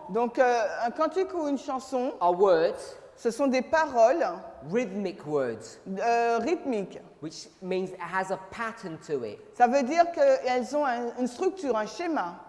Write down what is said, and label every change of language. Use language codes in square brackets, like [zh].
[fr] Donc un cantique ou une chanson, [en] are words, [fr] ce sont des paroles [en] rhythmic words, [fr] rythmiques. [en] which means it has a pattern to it. [fr] Ça veut dire qu'elles ont une structure, un schéma.